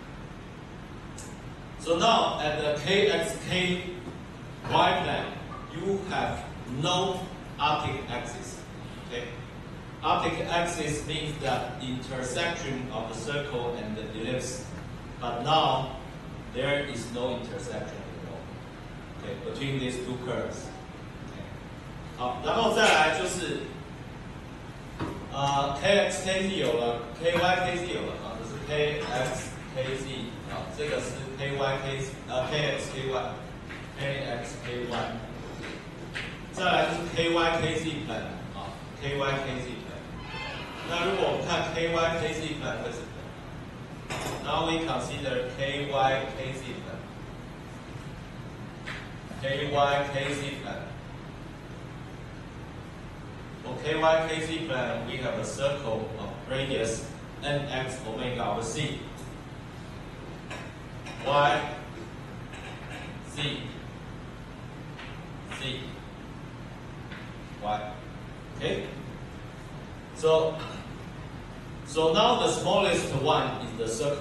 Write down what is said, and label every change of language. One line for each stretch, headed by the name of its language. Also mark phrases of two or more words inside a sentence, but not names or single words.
English: So now at the kx, ky plane, you have no optic axis. Okay? Optic axis means the intersection of the circle and the ellipse. But now there is no intersection anymore. Okay, between these two curves.
Chinese: Okay. 好，然后再来就是 kx kz 有了 ky kz 有了啊，这是 kx kz 啊，这个是 ky kz kx ky kx ky， 再来就是 ky kz 本啊 ky kz 本。那如果我们看 ky kz 本会是
English: Now we consider ky kz plan. ky kz plan. For ky kz plan, we have a circle of radius nx omega over c. Y c c y. Okay. So now the smallest one is the circle.